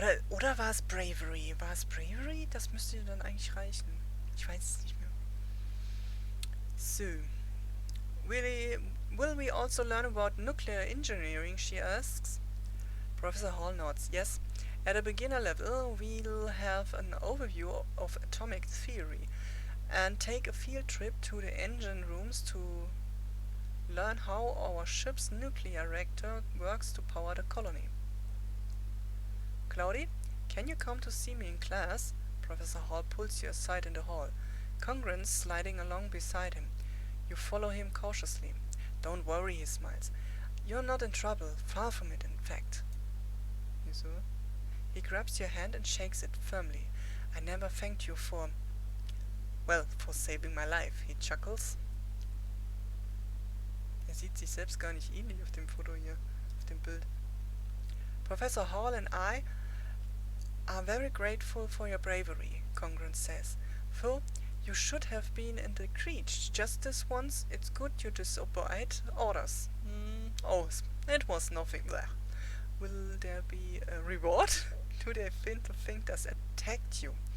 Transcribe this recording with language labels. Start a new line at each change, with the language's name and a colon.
German: Oder war es Bravery? War es Bravery? Das müsste dann eigentlich reichen. Ich weiß es nicht mehr. So.
English: Will we also learn about nuclear engineering, she asks. Professor Hall nods. Yes. At a beginner level, we'll have an overview of atomic theory and take a field trip to the engine rooms to learn how our ship's nuclear reactor works to power the colony. Cloudy, can you come to see me in class? Professor Hall pulls you aside in the hall. Congruence sliding along beside him. You follow him cautiously. Don't worry, he smiles. You're not in trouble, far from it, in fact.
German: Wieso?
English: He grabs your hand and shakes it firmly. I never thanked you for saving my life, he chuckles.
German: Er sieht sich selbst gar nicht ähnlich auf dem Foto hier, auf dem Bild.
English: Professor Hall and I are very grateful for your bravery, Congruence says. Phil, you should have been in the creech just this once. It's good you disobeyed orders. Oh, it was nothing there. Will there be a reward? Do they think the thing that attacked you?